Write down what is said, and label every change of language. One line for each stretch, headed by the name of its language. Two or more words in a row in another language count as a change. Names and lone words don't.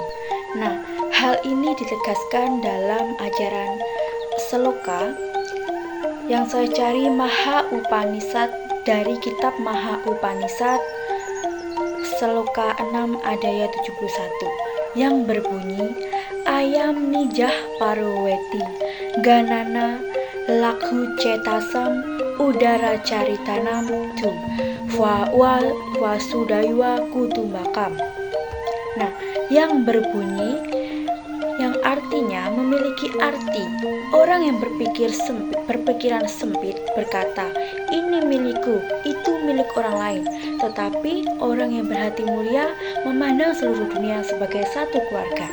Indonesian: Nah, hal ini ditegaskan dalam ajaran Seloka yang saya cari Maha Upanishad dari kitab Maha Upanishad Seloka 6 Adaya 71 yang berbunyi
Sanskrit: Ayam Nijah Paroweti Ganana Lakhu Cetasam Udara Caritanam Tu Vasudhaiva Kutumbakam.
Indonesian: Nah, yang berbunyi yang artinya memiliki arti orang yang berpikiran sempit berkata, ini milikku, itu milik orang lain. Tetapi orang yang berhati mulia memandang seluruh dunia sebagai satu keluarga.